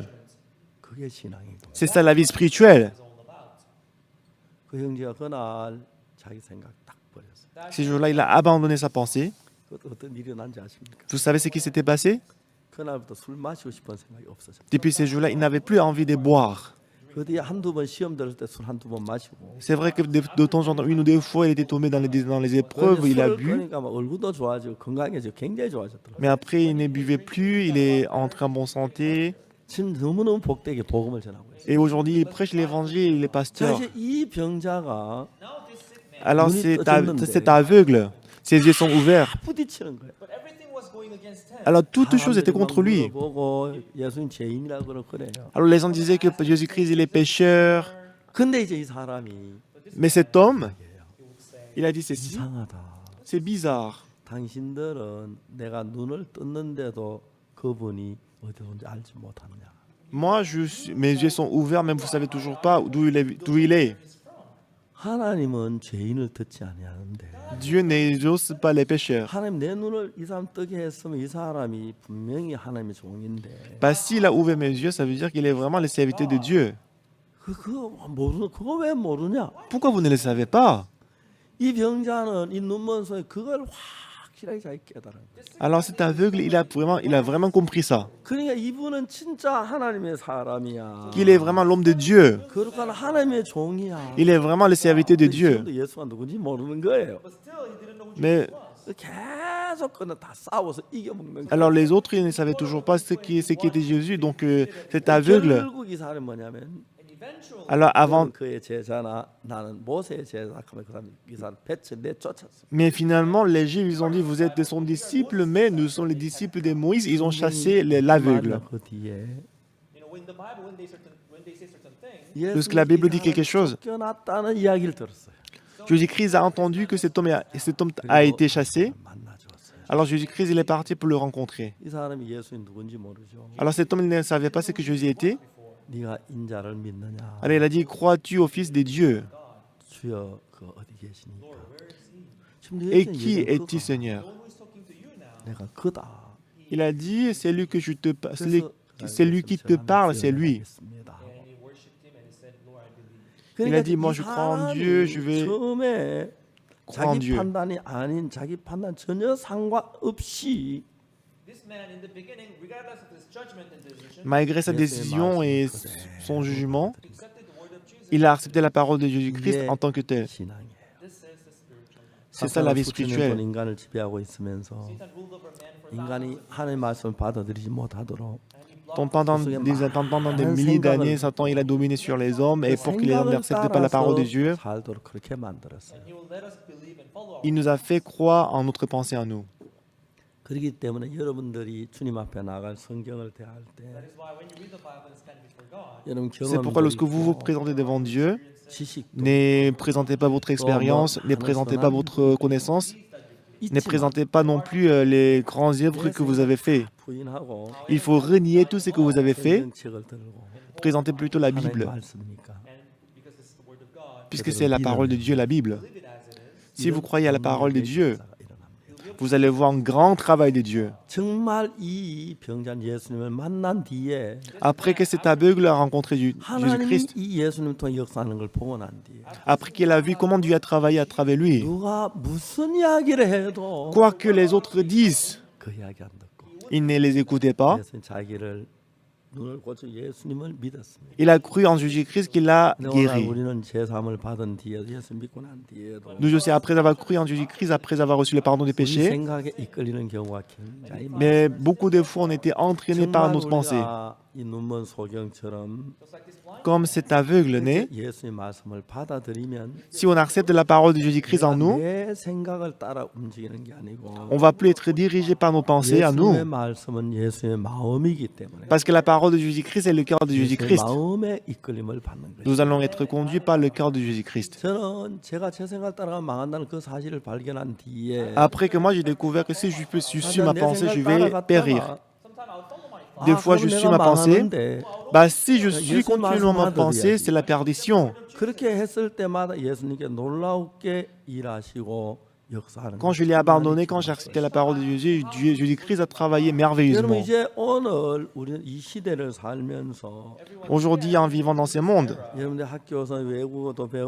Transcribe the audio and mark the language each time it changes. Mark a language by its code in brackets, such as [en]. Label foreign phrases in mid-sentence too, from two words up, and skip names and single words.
[fr] C'est ça la vie spirituelle. Ce jour-là, il a abandonné sa pensée. Vous savez ce qui s'était passé? Depuis ce jour-là, il n'avait plus envie de boire. [ko] 그 뒤에 한두 번 시험 들을 때 술 한두 번 마시고. [fr] C'est vrai que de temps en temps, une ou deux fois, il était tombé dans les épreuves, il a [ko] 술을 [fr] bu. [ko] 끊으니까 막 얼굴도 좋아지고 건강해지고 굉장히 좋아졌더라고요. [fr] Mais après, il ne buvait plus, il est entré en bonne santé. [ko] 지금 너무너무 복되게 복음을 전하고 있어요. [fr] Et aujourd'hui, il prêche l'évangile, il est pasteur. [ko] 사실 이 병자가 [fr] Alors, c'est aveugle. Ses yeux sont ouverts. [ko] 부딪히는 거예요. [fr] Alors, toutes choses étaient contre lui. [ko] 보고 예수님 죄인이라고 그래요. [fr] Alors, les gens disaient que Jésus-Christ, il est pécheur. [ko] 근데 이제 이 사람이 [fr] Mais cet homme, il a dit ceci. [ko] 이상하다. [fr] C'est bizarre. [ko] 당신들은 내가 눈을 떴는데도 그분이 어디론지 알지 못하느냐. [fr] Moi, mes yeux sont ouverts, même vous ne savez toujours pas d'où il est. [ko] 하나님은 죄인을 듣지 아니하는데 [fr] Dieu n'exauce pas les pécheurs. [ko] 하나님 내 눈을 이 사람 뜨게 했으면 이 사람이 분명히 하나님의 종인데 [fr] Parce s'il a ouvert mes yeux, ça veut dire qu'il est vraiment le serviteur de Dieu. [ko] 그거 왜 모르냐? [fr] Pourquoi vous ne le savez pas? [ko] 이 병자는 이 눈먼 소에 그걸 확실하게 잘 깨달아요. [fr] Alors cet aveugle, il a vraiment compris ça. [ko] 그러니까 이분은 진짜 하나님의 사람이야. [fr] Qu'il est vraiment l'homme de Dieu. [ko] 그러니까 하나님의 종이야. [fr] Il est vraiment le serviteur de Dieu. [ko] 지금도 예수가 누군지 모르는 거예요. [fr] Mais [ko] 계속 그는 다 싸워서 이겨먹는 거예요. [fr] alors les autres, ils ne savaient toujours pas ce qui était Jésus. Donc cet aveugle, [ko] 결국 이 사람이 뭐냐면 [fr] alors avant, [ko] 그의 제자나 나는 모세의 제자 하면 이 사람 배째 내쫓았어. [fr] mais finalement, les Juifs, ils ont dit, vous êtes son disciple, mais nous sommes les disciples de Moïse. Ils ont chassé l'aveugle. [ko] 그 뒤에 [fr] Lorsque la Bible dit quelque chose, [ko] 쫓겨났다는 이야기를 들었어요. [fr] Jésus-Christ a entendu que cet homme a été chassé. [ko] 만나주었어요. [fr] Alors Jésus-Christ, il est parti pour le rencontrer. [ko] 이 사람이 예수님 누군지 모르죠. [fr] Alors cet homme, il ne savait pas ce que Jésus était. [ko] 네가 인자를 믿느냐? [fr] Alors il a dit, crois-tu au Fils de Dieu? [ko] 주여 그 어디 계시니까? 지금 [fr] Et qui es-tu, Seigneur? [ko] 내가 그다. [fr] Il a dit, c'est lui que c'est lui qui te parle, c'est lui. Il a dit, moi je crois en Dieu, je vais [ko] 처음에 [fr] croire en [ko] 자기 [fr] Dieu. [ko] 판단이 아닌 자기 판단 전혀 상관없이 [fr] Malgré sa décision et son jugement, il a accepté la parole de Jésus-Christ en tant que tel. [ko] 신앙이에요. [fr] C'est ça la vie spirituelle. [ko] 인간을 지배하고 있으면서 인간이 하나님의 말씀을 받아들이지 못하도록 [fr] Pendant des milliers d'années, Satan il a dominé sur les hommes et pour que les hommes n'acceptent pas la parole de Dieu, [ko] 살도록 그렇게 만들었어요. [fr] il nous a fait croire en notre pensée à nous. [ko] 그렇기 때문에 여러분들이 주님 앞에 나갈 성경을 대할 때 여러분 [fr] C'est pourquoi lorsque vous vous présentez devant Dieu, [ko] 지식도 [fr] ne présentez pas votre expérience, ne présentez pas votre connaissance, ne présentez pas non plus les grandes œuvres que vous avez faites. [ko] 부인하고 [fr] Il faut renier tout ce que vous avez fait, [ko] 성경책을 들고 [fr] présentez plutôt la [ko] 하나님 [fr] Bible, [ko] 말씀이니까 [fr] puisque c'est la parole de Dieu, la Bible. Si vous croyez à la parole de Dieu, vous allez voir un grand travail de Dieu. [ko] 정말 이 병자는 예수님을 만난 뒤에 [fr] Après que cet aveugle a rencontré [ko] 하나님이 [fr] Jésus-Christ, [ko] 이 예수님 통해 역사하는 걸 보고 난 뒤에 [fr] après qu'il a vu comment Dieu a travaillé à travers lui, [ko] 누가 무슨 이야기를 해도 [fr] quoi que les autres disent, [ko] 그 이야기 안 듣고 [fr] il ne les écoutait pas. [ko] 예수님 자기를 눈을 고쳐 예수님을 믿었습니다. [fr] Il a cru en Jésus-Christ qu'il l'a [ko] 오늘 [fr] guéri. [ko] 우리는 제사함을 받은 뒤에 예수 믿고 난 뒤에도 [fr] Nous aussi, après avoir cru en Jésus-Christ, après avoir reçu le pardon des [ko] 우리 [fr] péchés, [ko] 생각에 이끌리는 경우가 굉장히 많아요. [fr] mais beaucoup de fois on était entraînés par [ko] 정말 [fr] notre pensée. [ko] 우리가 이 눈먼 소경처럼 [fr] Comme cet aveugle-né, [ko] 예수의 말씀을 받아들이면 [fr] si on accepte la parole de Jésus-Christ en nous, [ko] 내 생각을 따라 움직이는 게 아니고 [fr] on va plus être dirigé par nos pensées à nous. [ko] 예수의 말씀은 예수의 마음이기 때문에 [fr] Parce que la parole de Jésus-Christ est le cœur de [ko] 예수의 [fr] Jésus-Christ. [ko] 마음의 이끌림을 받는 거예요. [fr] Nous allons être conduits par le cœur de Jésus-Christ. [ko] 저는 제가 제 생각 따라가 망한다는 그 사실을 발견한 뒤에 [fr] Après que moi j'ai découvert que si je suis ma [ko] 내 [fr] pensée, je [ko] 생각 [fr] vais périr. [ko] 따라갔다가 [fr] Des fois je suis ma pensée. [ko] 망하는데 [fr] Bah, si je suis continuellement ma pensée, c'est la perdition. [ko] 그렇게 했을 때마다 예수님께 놀랍게 일하시고 역사하는 [fr] Quand je l'ai abandonné, quand j'ai accepté la parole de Jésus, Jésus-Christ a travaillé [ko] 여러분 [fr] merveilleusement. [ko] 이제 오늘 우리는 이 시대를 살면서 [fr] Aujourd'hui, en vivant dans ce monde, [ko] 여러분들 학교에서 외국어도 배우고